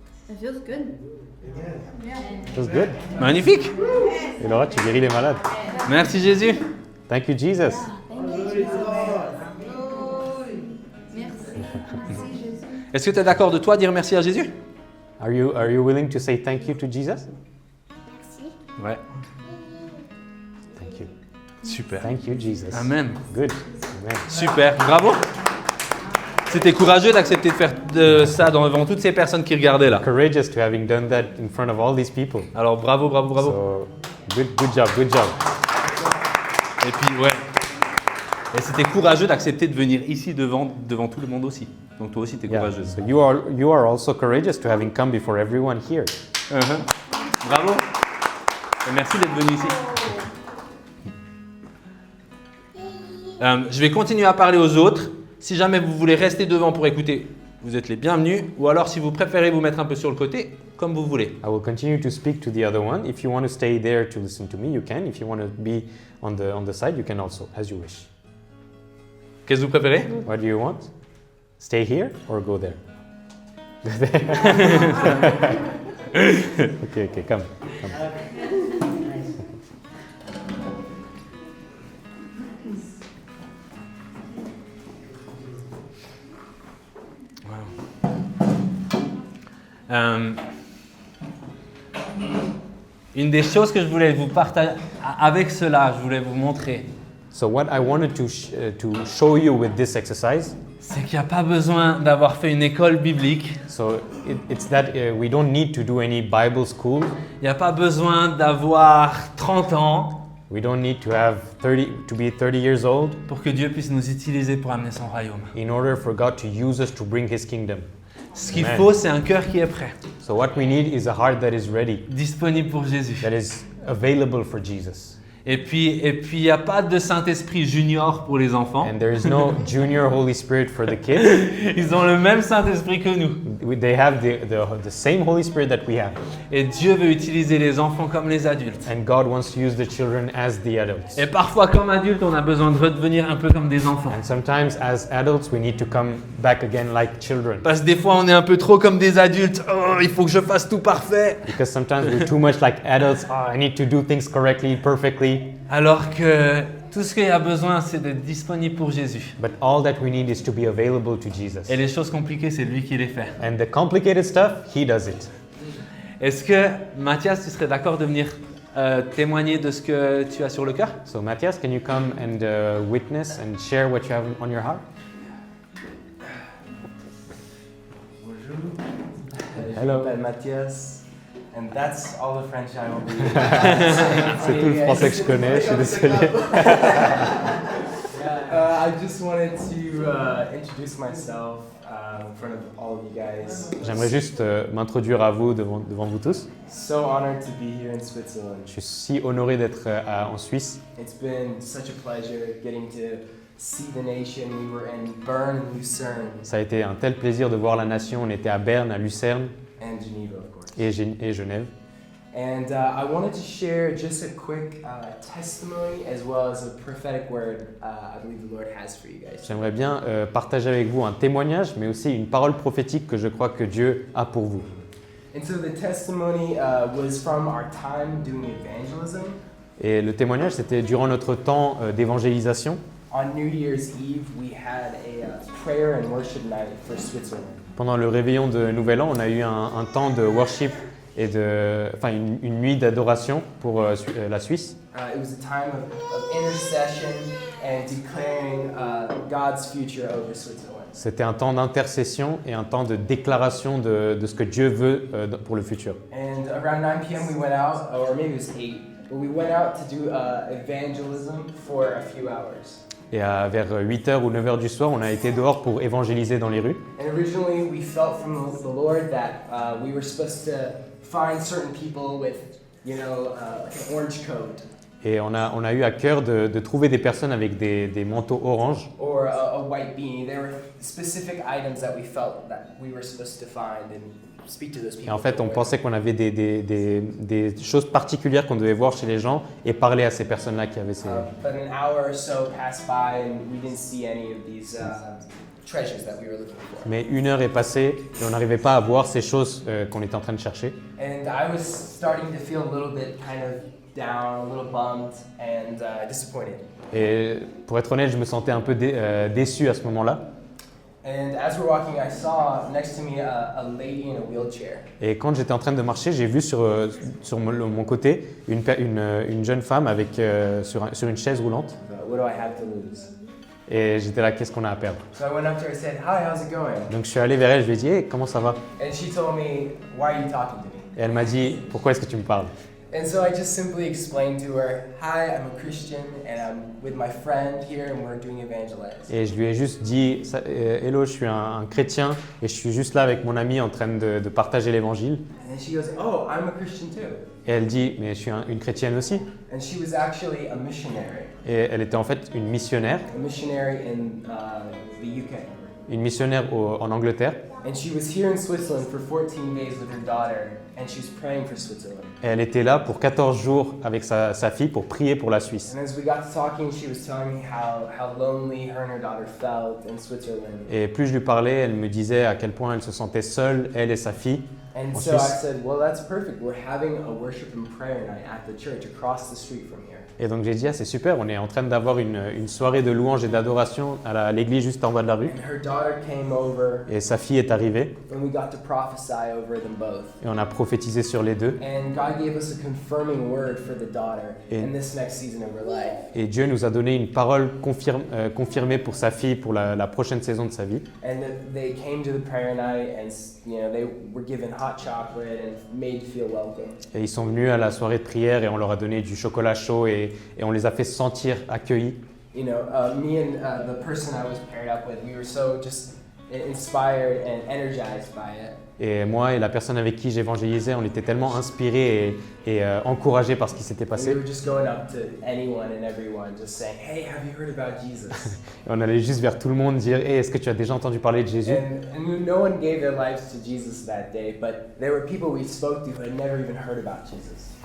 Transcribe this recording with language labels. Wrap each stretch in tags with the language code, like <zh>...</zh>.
<en>It feels good. Yeah. Feels good.</en> <fr>Magnifique. Et Laura, tu guéris les malades. Merci Jésus.</fr> <en>Thank you, Jesus.</en> <fr>Merci. Merci Jésus. Est-ce que tu es d'accord de toi dire merci à Jésus?</fr> <en>Are you willing to say thank you to Jesus?</en> <fr>Merci. Ouais.</fr> <en>Thank you.</en> <fr>Super.</fr> <en>Thank you, Jesus. Amen. Good. Amen.</en> <fr>Super. Bravo. C'était courageux d'accepter de faire de ça devant toutes ces personnes qui regardaient là.</fr> <en>Courageous to having done that in front of all these people.</en> <fr>Alors bravo, bravo, bravo.</fr> <en>So, good job, good job.</en> <fr>Et puis ouais. Et c'était courageux d'accepter de venir ici devant tout le monde aussi. Donc toi aussi t'es</fr> <en>Yeah.</en> <fr>courageuse.</fr> <en>So you are also courageous to having come before everyone here.</en> <fr>Uh-huh. Bravo. Et merci d'être venu ici. Je vais continuer à parler aux autres. Si jamais vous voulez rester devant pour écouter, vous êtes les bienvenus. Ou alors si vous préférez vous mettre un peu sur le côté, comme vous voulez.</fr> <en>I will continue to speak to the other one. If you want to stay there to listen to me, you can. If you want to be on the side, you can also, as you wish.</en> <fr>Qu'est-ce que vous préférez?</fr> <en>What do you want? Stay here or go there? Okay, come.</en> <fr>Une des choses que je voulais vous partager avec cela, je voulais vous montrer,</fr> <en>So what I wanted to show you with this exercise,</en> <fr>c'est qu'il n'y a pas besoin d'avoir fait une école biblique.</fr> <en>so it's that we don't need to do any Bible school.</en> <fr>Il n'y a pas besoin d'avoir 30 ans</fr> <en>We don't need to be 30 years old</en> <fr>pour que Dieu puisse nous utiliser pour amener son royaume.</fr> <en>in order for God to use us to bring His kingdom.</en> <fr>Ce qu'il</fr> <en>Amen.</en> <fr>faut, c'est un cœur qui est prêt,</fr> <en>So what we need is a heart that is ready,</en> <fr>disponible pour Jésus.</fr> <en>that is available for Jesus.</en> <fr>Et puis, il n'y a pas de Saint-Esprit junior pour les enfants.</fr> <en>And there is no junior Holy Spirit for the kids.</en> <fr>Ils ont le même Saint-Esprit que nous.</fr> <en>They have the same Holy Spirit that we have.</en> <fr>Et Dieu veut utiliser les enfants comme les adultes.</fr> <en>And God wants to use the children as the adults.</en> <fr>Et parfois, comme adultes, on a besoin de redevenir un peu comme des enfants.</fr> <en>And sometimes as adults we need to come back again like children.</en> <fr>Parce que des fois, on est un peu trop comme des adultes. Oh, il faut que je fasse tout parfait.</fr> <en>Because sometimes we're too much like adults. Oh, I need to do things correctly, perfectly.</en> <fr>Alors que tout ce qu'il y a besoin, c'est d'être disponible pour Jésus.</fr> <en>But all that we need is to be available to Jesus.</en> <fr>Et les choses compliquées, c'est lui qui les fait.</fr> <en>And the complicated stuff, He does it.</en> <fr>Est-ce que, Mathias, tu serais d'accord de venir témoigner de ce que tu as sur le cœur?</fr> <en>So Matthias, can you come and witness and share what you have on your heart?</en> <fr>Bonjour.</fr> <en>Hello.</en> <fr>Je m'appelle Mathias.</fr> <en>And that's all the French I will be.</en> <fr>C'est tout le français que je connais, je suis désolé.</fr> <en>I just wanted to introduce myself in front of all of you guys.</en> <fr>J'aimerais juste m'introduire à vous devant vous tous.</fr> <en>So honored to be here in Switzerland.</en> <fr>Je suis si honoré d'être en Suisse.</fr> <en>It's been such a pleasure getting to see the nation. We were in Bern and Lucerne</en> <fr>Ça a été un tel plaisir de voir la nation. On était à Berne, à Lucerne</fr> <en>and Geneva, of course.</en> <fr>et Genève.</fr> <en>And I wanted to share just a quick testimony as well as a prophetic word I believe the Lord has for you guys.</en> <fr>J'aimerais bien partager avec vous un témoignage, mais aussi une parole prophétique que je crois que Dieu a pour vous.</fr> <en>And so the testimony was from our time doing evangelism.</en> <fr>Et le témoignage, c'était durant notre temps d'évangélisation.</fr> <en>On New Year's Eve, we had a prayer and worship night for Switzerland.</en> <fr>Pendant le réveillon de Nouvel An, on a eu un temps de worship et une nuit d'adoration pour la Suisse.</fr> <en>It was a time of intercession and declaring God's future over Switzerland.</en> <fr>C'était un temps d'intercession et un temps de déclaration de ce que Dieu veut pour le futur.</fr> <en>And around 9 p.m. we went out, or maybe it was 8, but we went out to do evangelism for a few hours.</en> <fr>Et vers 8h ou 9h du soir, on a été dehors pour évangéliser dans les rues.</fr> <en>And originally we felt from the Lord that we were supposed to find certain people with, like an orange coat.</en> <fr>Et on a eu à cœur de trouver des personnes avec des manteaux orange.</fr> <en>Or a white beanie. There were specific items that we felt that we were supposed to find and speak to those people.</en> <fr>Et en fait, on pensait qu'on avait des choses particulières qu'on devait voir chez les gens et parler à ces personnes-là qui avaient ces...</fr> <en>But an hour or so passed by and we didn't see any of these treasures that we were looking for.</en> <fr>Mais 1 heure est passée et on n'arrivait pas à voir ces choses qu'on était en train de chercher.</fr> <en>And I was starting to feel a little bit kind of down, a little bummed and disappointed.</en> <fr>Et pour être honnête, je me sentais un peu déçu à ce moment-là.</fr> <en>And as we're walking, I saw next to me a lady in a wheelchair.</en> <fr>Et quand j'étais en train de marcher, j'ai vu sur mon côté une jeune femme sur une chaise roulante.</fr> <en>What do I have to lose?</en> <fr>Et j'étais là, qu'est-ce qu'on a à perdre?</fr> <en>So I went up to her and said, "Hi, how's it going?"</en> <fr>Donc je suis allé vers elle, je lui ai dit, hey, comment ça va?</fr> <en>And she told me, "Why are you talking to me?"</en> <fr>Et elle m'a dit, pourquoi est-ce que tu me parles?</fr> <en>And so I just simply explained to her, "Hi, I'm a Christian and I'm with my friend here and we're doing evangelize."</en> <fr>Et je lui ai juste dit, hello, je suis un chrétien et je suis juste là avec mon ami en train de partager l'évangile.</fr> <en>And then she goes, "Oh, I'm a Christian too."</en> <fr>Et elle dit, mais je suis une chrétienne aussi.</fr> <en>And she was actually a missionary</en> <fr>Et elle était en fait une missionnaire</fr> <en>in the UK.</en> <fr>une missionnaire en Angleterre.</fr> <en>And she was here in Switzerland for 14 days with her daughter, and she was praying for Switzerland.</en> <fr>Et elle était là pour 14 jours avec sa fille pour prier pour la Suisse.</fr> <en>And as we got to talking, she was telling me how lonely her and her daughter felt in Switzerland.</en> <fr>Et plus je lui parlais, elle me disait à quel point elle se sentait seule, elle et sa fille.</fr> <en>And</en> <fr>En</fr> <en>so I</en> <fr>Suisse.</fr> <en>said, well, that's perfect. We're having a worship and prayer night at the church across the street from here.</en> <fr>Et donc j'ai dit, ah, c'est super, on est en train d'avoir une soirée de louange et d'adoration à l'église juste en bas de la rue.</fr> <en>And her daughter came over,</en> <fr>Et sa fille est arrivée</fr> <en>and we got to prophesy over them both.</en> <fr>et on a prophétisé sur les deux.</fr> <en>And God gave us a confirming word for the daughter</en> <fr>Et-</fr> <en>in this next season of her life.</en> <fr>Et Dieu nous a donné une parole confirmée pour sa fille pour la prochaine saison de sa vie.</fr> <en>And they came to the prayer night, and they were given hot chocolate and made to feel welcome.</en> <fr>Et ils sont venus à la soirée de prière et on leur a donné du chocolat chaud et on les a fait sentir accueillis.</fr> <en>Me and the person I was paired up with, we were so just inspired and energized by it.</en> <fr>Et moi et la personne avec qui j'évangélisais, on était tellement inspirés et encouragés par ce qui s'était</fr> <en>We</en> <fr>passé.</fr> <en>were just going up to anyone and everyone, just saying, "Hey, have you heard about Jesus?"</en> <fr>Et on allait juste vers tout le monde dire, hey, est-ce que tu as déjà entendu parler de Jésus?</fr> <en>and no one gave their lives to Jesus that day, but there were people we spoke to who had never even heard about Jesus.</en>